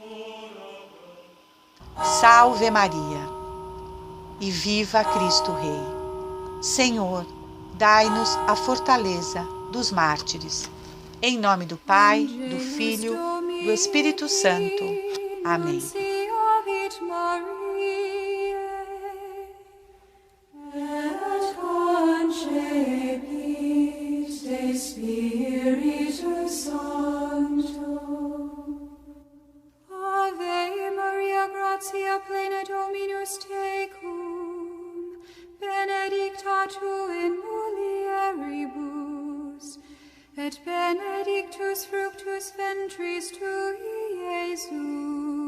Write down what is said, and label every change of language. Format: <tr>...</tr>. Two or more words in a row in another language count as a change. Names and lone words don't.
<pt>Salve Maria e viva Cristo Rei. Senhor, dai-nos a fortaleza dos mártires. Em nome do Pai, do Filho, do Espírito Santo. Amém.</pt> <la>Ave Maria, gratia plena Dominus tecum, benedicta tu in mulieribus, et benedictus fructus ventris tui, Iesus.</la>